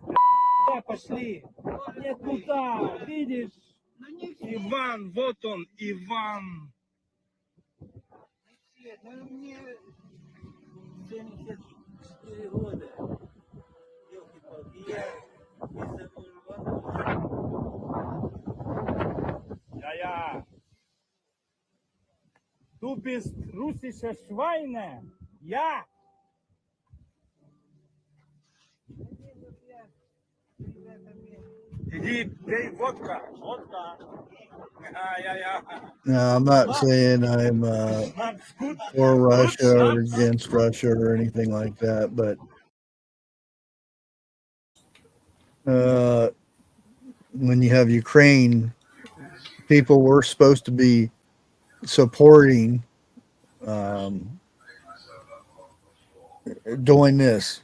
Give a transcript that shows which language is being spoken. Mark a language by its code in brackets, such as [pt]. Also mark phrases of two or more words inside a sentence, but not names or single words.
[ru] Куда пошли? Нет, туда, видишь? Иван, вот он, Иван. Мне 74 года. Елки-палки, я Ja. [de] Du bist russische Schweine. Ja. [ru] Иди, пей водка. Водка. [en] Now, I'm not saying I'm for Russia or against Russia or anything like that, but when you have Ukraine, people were supposed to be supporting doing this.